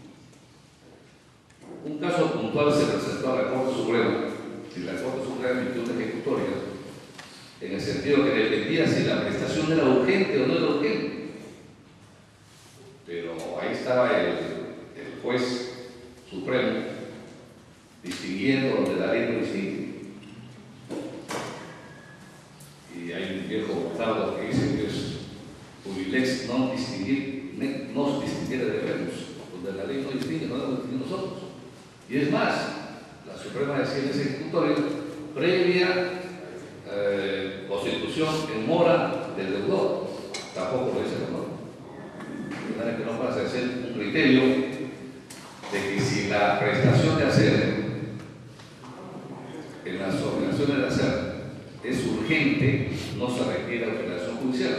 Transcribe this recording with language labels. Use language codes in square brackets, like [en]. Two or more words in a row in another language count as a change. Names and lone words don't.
[es] Un caso puntual se presentó a la Corte Suprema y la Corte Suprema emitió una ejecutoria en el sentido que dependía si la prestación era urgente o no era urgente. Pero ahí estaba el juez supremo distinguiendo donde la ley no distingue. Y hay un viejo vocablo que dice que es [la] Urilex non distinguere debemos, [es] donde la ley no distingue, no debemos distinguir nosotros. Y es más, la Suprema decía en ese ejecutorio, previa constitución en mora del deudor, tampoco lo dice la norma. De manera que no pasa a ser un criterio de que si la prestación de hacer en las obligaciones de hacer es urgente, no se requiere autorización judicial.